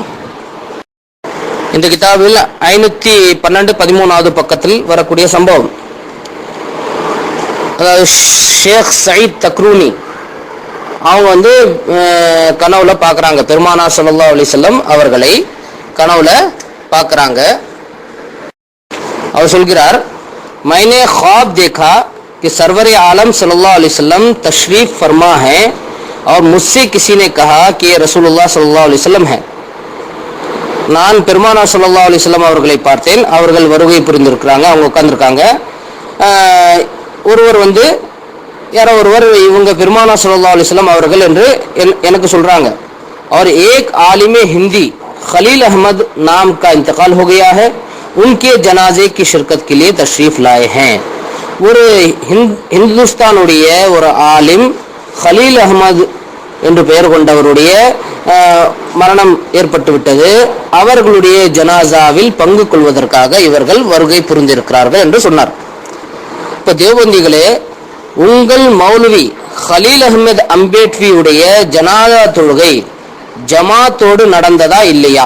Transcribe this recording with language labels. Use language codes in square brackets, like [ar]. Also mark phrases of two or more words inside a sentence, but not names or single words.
[ta] இந்த கிதாபில் 512-13வது பக்கத்தில் வரக்கூடிய சம்பவம். அதாவது ஷேக் சயீத் தக்ரூனி அவங்க கனவுல பார்க்குறாங்க, பெருமானார் [ar] صلى الله عليه وسلم [ta] அவர்களை கனவுல பார்க்குறாங்க. அவர் சொல்கிறார், [hi] मैंने ख्वाब देखा कि सरवर आलम [ar] صلى الله عليه وسلم [hi] तशरीफ फरमा है और मुझसे किसी ने कहा कि ये रसूलुल्लाह [ar] صلى الله عليه وسلم [hi] है. [ta] நான் பெருமானார் [ar] صلى الله عليه وسلم [ta] அவர்களை பார்த்தேன். அவர்கள் வருகை புரிந்திருக்கிறாங்க, அவங்க உட்கார்ந்துருக்காங்க. ஒருவர் வந்து யாரோ ஒருவர் இவங்க பெருமானார் [ar] صلى الله عليه وسلم [ta] அவர்கள் என்று எனக்கு சொல்றாங்க. [hi] और एक आलिम हिंदी खलील अहमद नाम का इंतकाल हो गया है, उनके जनाजे की शिरकत के लिए तशरीफ लाए हैं. [ta] ஒரு இந்துஸ்தானுடைய ஒரு ஆலிம் खलील அஹ்மத் என்று பெயர் கொண்டவருடைய மரணம் ஏற்பட்டு விட்டது. அவர்களுடைய ஜனாசாவில் பங்கு கொள்வதற்காக இவர்கள் வருகை புரிந்திருக்கிறார்கள் என்று சொன்னார். இப்ப தேவபந்திகளே, உங்கள் மௌலவி खलील அஹ்மத் அம்பேட்வியுடைய ஜனாதா தொழுகை ஜமாத்தோடு நடந்ததா இல்லையா?